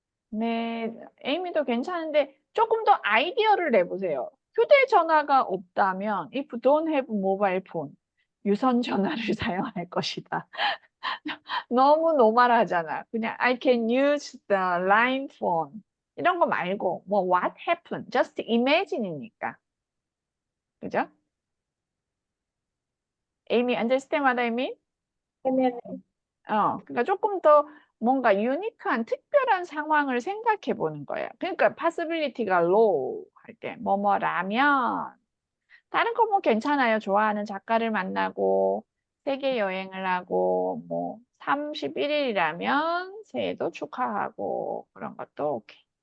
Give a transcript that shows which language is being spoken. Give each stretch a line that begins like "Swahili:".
Korean: 네, 에이미도 괜찮은데 조금 더 아이디어를 내보세요. 휴대전화가 없다면
English: if don't have mobile phone
Korean: 유선 전화를 사용할 것이다. 너무 노멀하잖아. 그냥
English: I can use the line phone
Korean: 이런 거 말고 뭐
English: what happened just imagine이니까.
Korean: 그죠?
English: 에이미 understand what I mean?
Korean: 그러니까 조금 더 뭔가 유니크한 특별한 상황을 생각해 보는 거예요. 그러니까 possibility가 low 할 때 뭐뭐라면 다른 거 뭐 괜찮아요. 좋아하는 작가를 만나고 세계 여행을 하고 뭐 31일이라면 새해도 축하하고 그런 것도 오케이.